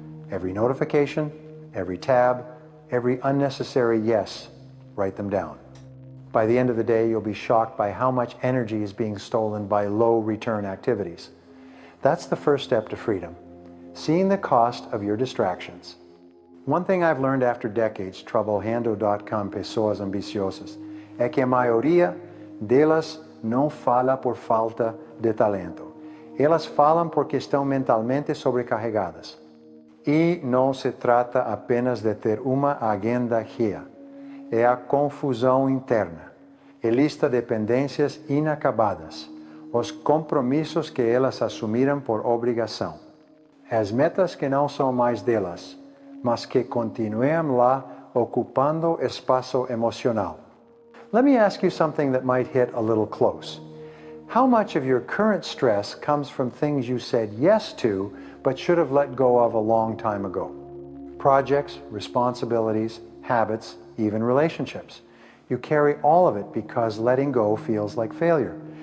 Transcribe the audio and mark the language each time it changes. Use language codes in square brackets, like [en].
[en] Every notification, every tab, every unnecessary yes, write them down. By the end of the day, you'll be shocked by how much energy is being stolen by low return activities. That's the first step to freedom. Seeing the cost of your distractions. One thing I've learned after decades [pt] trabalhando com pessoas ambiciosas é que a maioria delas não fala por falta de talento. Elas falam porque estão mentalmente sobrecarregadas. E não se trata apenas de ter uma agenda cheia. É a confusão interna, é lista de pendências inacabadas, os compromissos que elas assumiram por obrigação. As metas que não são mais delas, mas que continuam lá ocupando espaço emocional. [en] Let me ask you something that might hit a little close. How much of your current stress comes from things you said yes to, but should have let go of a long time ago? Projects, responsibilities, habits, even relationships. You carry all of it because letting go feels like failure.